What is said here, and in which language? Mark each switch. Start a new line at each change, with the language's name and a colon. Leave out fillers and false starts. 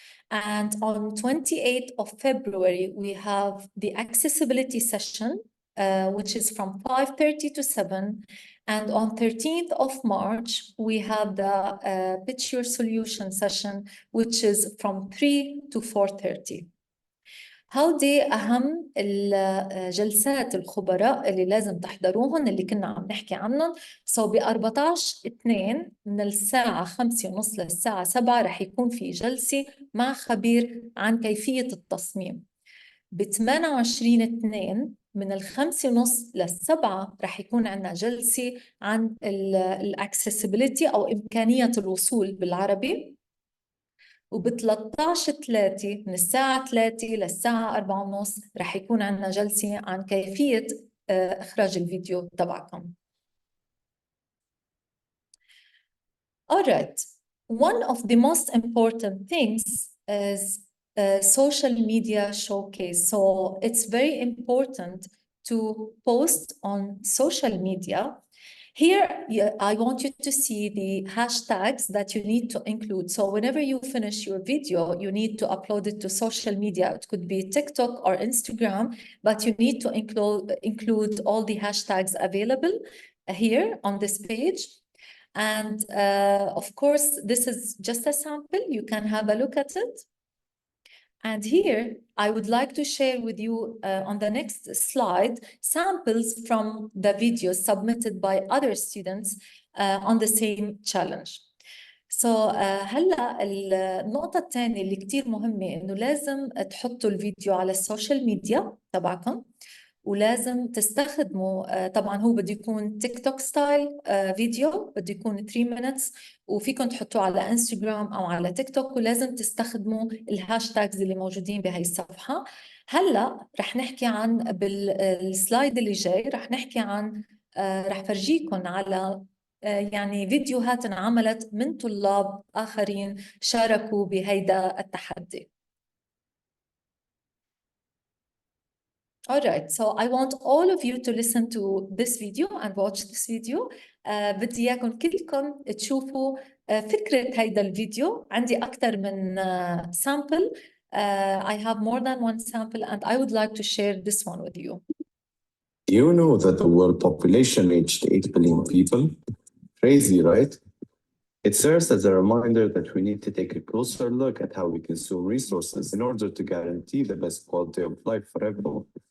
English: And on 28th of February, we have the accessibility session, which is from 5:30 to 7. And on 13th of March, we have the pitch your solution session, which is from 3 to 4:30.
Arabic: هودي أهم الجلسات الخبراء اللي لازم تحضروهم اللي كنا عم نحكي عنهم. ب 14/2 من الساعة 5:30 للساعة 7 رح يكون في جلسة مع خبير عن كيفية التصميم. ب 28/2 من 5:30 للسبعة رح يكون عندنا جلسة عن الاكسسبيليتي أو إمكانية الوصول بالعربي. وب 13/3 من الساعة 3 للساعة 4:30 رح يكون عندنا جلسة عن كيفية إخراج الفيديو تبعكم.
English: All right. One of the most important things is social media showcase. So it's very important to post on social media. Here, I want you to see the hashtags that you need to include. So whenever you finish your video, you need to upload it to social media. It could be TikTok or Instagram, but you need to include all the hashtags available here on this page. And of course, this is just a sample. You can have a look at it. And here, I would like to share with you on the next slide, samples from the videos submitted by other students on the same challenge.
Arabic: So هلا النقطة الثانية اللي كتير مهمة إنه لازم تحطوا الفيديو على السوشيال ميديا تبعكم، ولازم تستخدموا طبعا هو بده يكون تيك توك ستايل فيديو، بده يكون 3 minutes، وفيكم تحطوه على انستغرام او على تيك توك، ولازم تستخدموا الهاشتاجز اللي موجودين بهي الصفحة. هلا رح نحكي عن بالسلايد اللي جاي رح نحكي عن رح فرجيكم على يعني فيديوهات انعملت من طلاب آخرين شاركوا بهيدا التحدي.
English: All right, so I want all of you to listen to this video and watch this video.
Arabic: بدي إياكم كلكم تشوفوا فكرة هيدا الفيديو. عندي أكثر من sample.
English: I have more than one sample and I would like to share this one with you. You know that the world population reached 8 billion people? Crazy, right? It serves as a reminder that we need to take a closer look at how we consume resources in order to guarantee the best quality of life for everyone.